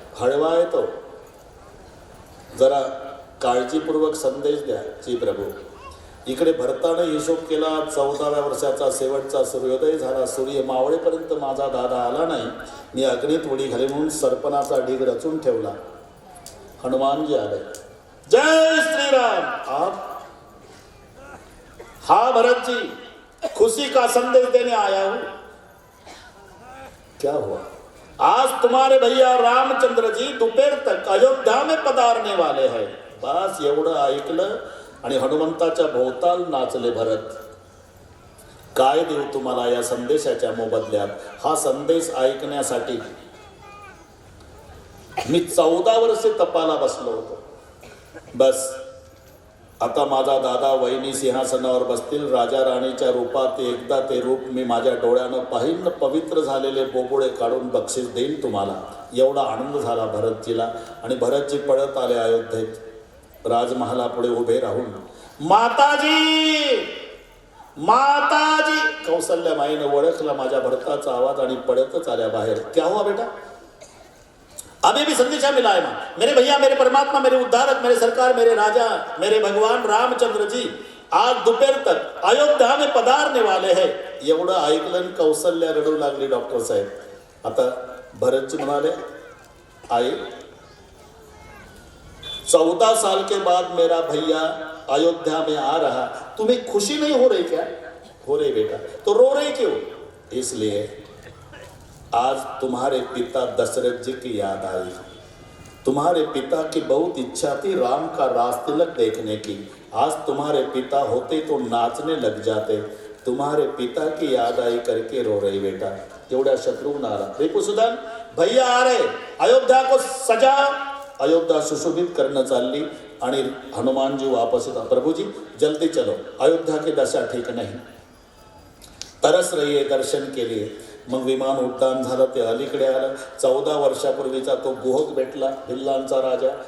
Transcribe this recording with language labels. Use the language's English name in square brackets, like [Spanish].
[Marathi] हळवा आहे तो, जरा काळजीपूर्वक संदेश द्या. जी प्रभू. इकडे भरताने हिशोब केला. 14व्या वर्षाचा शेवटचा सूर्योदय झाला. सूर्य मावळेपर्यंत माझा दादा आला नाही. मी अग्नीत उडी घाली म्हणून सरपणाचा ढीग रचून ठेवला. हनुमानजी आले. जय श्रीराम. [Hindi] आप हाँ भरत जी, खुशी का संदेश देने आया हूं. क्या हुआ? आज तुम्हारे भैया रामचंद्र जी दोपहर तक अयोध्या में पधारने वाले हैं. [Marathi] बस एवढं ऐकलं आणि हनुमंताच्या भोवताल नाचले भरत. काय देऊ तुम्हाला या संदेशाच्या मोबदल्यात? हा संदेश ऐकण्यासाठी मी 14 वर्षे तपाला बसलो होतो. बस आता माझा दादा वहिनी सिंहासनावर बसतील. राजा राणीच्या रूपात एकदा ते रूप मी माझ्या डोळ्यानं पाहिन. पवित्र झालेले बोबोळे काढून बक्षीस देईन तुम्हाला. एवढा आनंद झाला भरतजीला. आणि भरतजी पळत आले अयोध्येत. राजमहालापुढे उभे राहून माताजी माताजी, कौसल्या माईनं ओळखला माझ्या भरताचा आवाज आणि पळतच आल्या बाहेर. [Hindi] क्या हुआ बेटा? अभी भी संदेशा मिला है मां. मेरे भैया, मेरे परमात्मा, मेरे उद्धारक, मेरे सरकार, मेरे राजा, मेरे भगवान रामचंद्र जी आज दोपहर तक अयोध्या में पधारने वाले हैं. [Marathi] एवढं ऐकलं कौसल्या रडू लागली. डॉक्टर साहेब आता भरतजी म्हणाले, आई [Hindi] 14 साल के बाद मेरा भैया अयोध्या में आ रहा, तुम्हें खुशी नहीं हो रही क्या? हो रही बेटा. तो रो रही क्यों? इसलिए आज तुम्हारे पिता दशरथ जी की याद आई. तुम्हारे पिता की बहुत इच्छा थी राम का राज तिलक देखने की. आज तुम्हारे पिता होते तो नाचने लग जाते. तुम्हारे पिता की याद आई करके रो रही बेटा. [Marathi] एवढ्या शत्रुघ्न आला. [Hindi] रिपुसुदन भैया आ रहे, अयोध्या को सजा. [Marathi] अयोध्या सुशोभित करणं चालली आणि हनुमानजी वापस येतात. [Hindi] प्रभुजी जल्दी चलो, अयोध्या की दशा ठीक नाही. तरस रही है दर्शन के लिए. [Marathi] मग विमान उड्डाण झालं. ते अलीकडे आलं. 14 वर्षापूर्वीचा तो गुहक भेटला, भिल्लांचा राजा.